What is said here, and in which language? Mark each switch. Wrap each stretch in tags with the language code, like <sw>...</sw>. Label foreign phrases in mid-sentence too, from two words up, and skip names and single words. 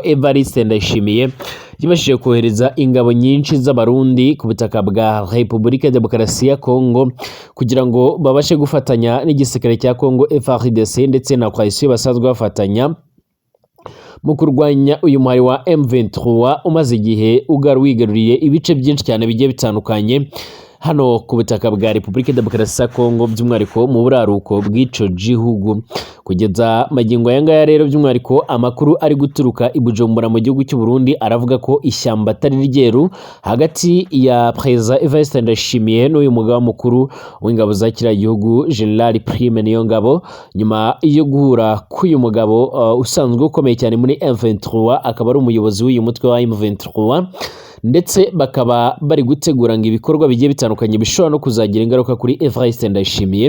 <rn>Evariste Ndayishimiye yibashije kohereza ingabo nyinshi z'abarundi ku butaka bwa Repubulika ya Demokarasi ya Kongo kugira ngo babashe gufatanya n'igisirikare cya Kongo FARDC ndetse na coalition basanzwe bafatanya mu kurwanya uyu mwari wa M23 umaze igihe wigaruriye ibice byinshi cyane bigiye bitandukanye hano ku butaka bwa Repubulika ya Demokarasi ya Kongo, by'umwihariko mu buraruko bw'ico gihugu. Kugeza magingo yangaya rero by'umwihariko amakuru ari guturuka i Bujumbura mu gihugu cy'u Burundi aravuga ko ishyamba atari ryeru hagati ya President Evariste Ndayishimiye n'uyu mugaba mukuru w'ingabo za kiriya gihugu General Prime Niyongabo, nyuma yo guhura k'uyu mugabo usanzwe ukomeye cyane muri M23, akaba ari umuyobozi w'uyu mutwe wa M23, ndetse bakaba bari gutegura ngo ibikorwa bigiye bitandukanye bishobora no kuzagira ingaruka kuri Evariste Ndayishimiye.</rn>